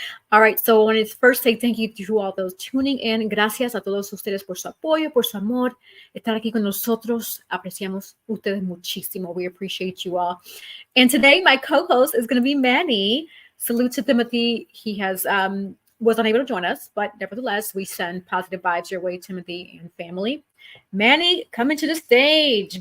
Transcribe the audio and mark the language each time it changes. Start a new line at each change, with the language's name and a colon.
English: All right, so I want to first say thank you to all those tuning in.
Spanish: Gracias a todos ustedes por su apoyo, por su amor, estar aquí con nosotros. Apreciamos ustedes muchísimo.
English: We appreciate you all. And today, my co-host is going to be Manny. Salute to Timothy. He has was unable to join us, but nevertheless, we send positive vibes your way, Timothy and family. Manny, coming to the stage.